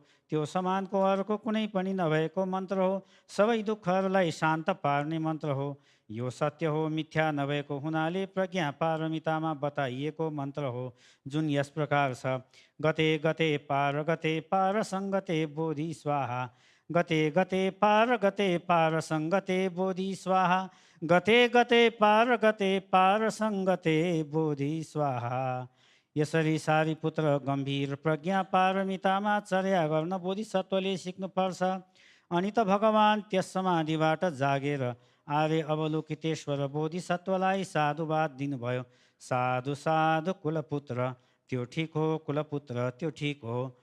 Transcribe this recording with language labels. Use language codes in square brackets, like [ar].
[ne] त्यो समानको अर्को कुनै पनि नभएको मन्त्र हो। सबै दुःखहरूलाई शान्त पार्ने मन्त्र हो। यो सत्य हो, मिथ्या नभएको हुनाले प्रज्ञा पारमितामा बताइएको मन्त्र हो, जुन यस प्रकार छ, [sa] गते गते पार सङ्गते बोधि स्वाहा। गते गते पार सङ्गते बोधि स्वाहा। गते गते पार सङ्गते बोधि स्वाहा। [ne] यसरी सारिपुत्र गम्भीर प्रज्ञा पारमितामा चर्या गर्न बोधिसत्वले सिक्नुपर्छ। अनि त भगवान त्यस समाधिबाट जागेर आर्य अवलोकितेश्वर बोधिसत्वलाई साधुवाद दिनुभयो। साधु साधु कुलपुत्र, त्यो ठिक हो, कुलपुत्र त्यो ठिक हो।